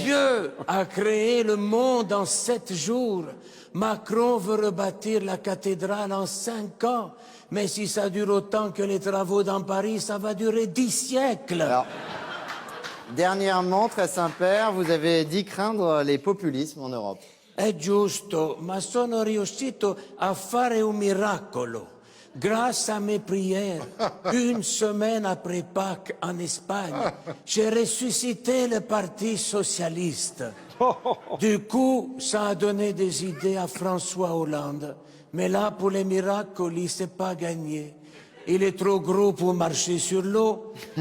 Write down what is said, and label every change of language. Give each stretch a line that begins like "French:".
French: Dieu a créé le monde en 7 jours. Macron veut rebâtir la cathédrale en 5 ans. Mais si ça dure autant que les travaux dans Paris, ça va durer 10 siècles. Alors, dernièrement, très Saint-Père, vous avez dit craindre les populismes en Europe.
Italian: È giusto, ma sono riuscito a fare un miracolo.
French: Grâce à mes prières, une semaine après Pâques en Espagne, j'ai ressuscité le Parti socialiste. Du coup, ça a donné des idées à François Hollande. Mais là, pour les miracles, c'est pas gagné. Il est trop gros pour marcher sur l'eau.